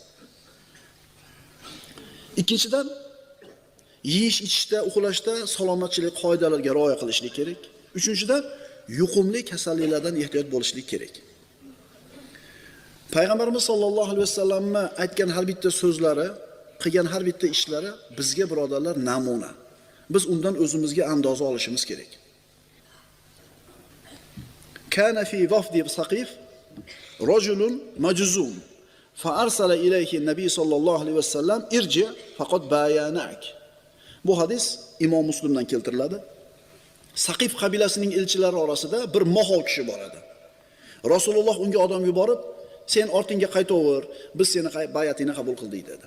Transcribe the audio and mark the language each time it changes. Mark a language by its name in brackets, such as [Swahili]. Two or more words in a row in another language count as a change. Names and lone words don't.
[Uzbek] Ikkinchidan, yeyish, ichishda, uxlashda salomatchilik qoidalariga rioya qilishlik kerak. Uchinchidan, yuqumli kasalliklardan ehtiyot bo'lishlik kerak. Payg'ambarimiz sollallohu alayhi vasallamning aytgan har bitta so'zlari, qilgan har bitta ishlari bizga birodarlar namuna. Biz undan o'zimizga andoza olishimiz kerak. [Arabic] كان في وفد ثقيف رجل مجذوم فأرسل إليه النبي صلى الله عليه وسلم ارجع فقد بايعناك. [Uzbek] Bu hadis Imom Muslimdan keltiriladi. Saqif qabilasining elchilari orasida bir mohov kishi bor edi. Rasululloh unga odam yuborib, sen ortingga qaytaver, biz seni bayatingni qabul qildik dedi.